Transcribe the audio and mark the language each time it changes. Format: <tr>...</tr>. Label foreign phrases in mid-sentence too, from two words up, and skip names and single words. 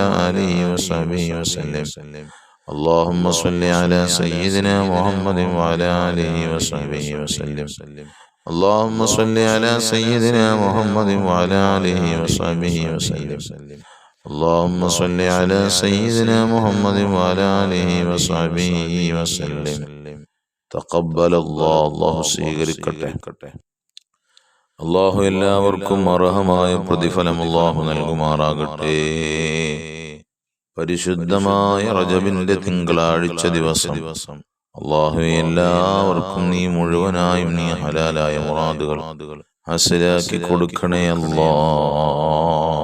<ar>آله وصحبه وسلم اللهم صل على سيدنا محمد وعلى آله وصحبه وسلم اللهم صل على سيدنا محمد وعلى آله وصحبه وسلم اللهم صل على سيدنا محمد وعلى آله وصحبه وسلم تقبل الله സ്വീകരിക്കട്ടെ.</ar> <ml>അല്ലാഹു എല്ലാവർക്കും അർഹമായ പ്രതിഫലം അല്ലാഹു നൽകുമാറാകട്ടെ. പരിശുദ്ധമായ റജബിന്റെ തിങ്കളാഴ്ച ദിവസം അല്ലാഹുവേ എല്ലാവർക്കും നീ മുഴുവനായും നീ ഹലാലായ മുറാദുകൾ ഹാസിലാക്കി കൊടുക്കണേ അല്ലാഹ്.</ml>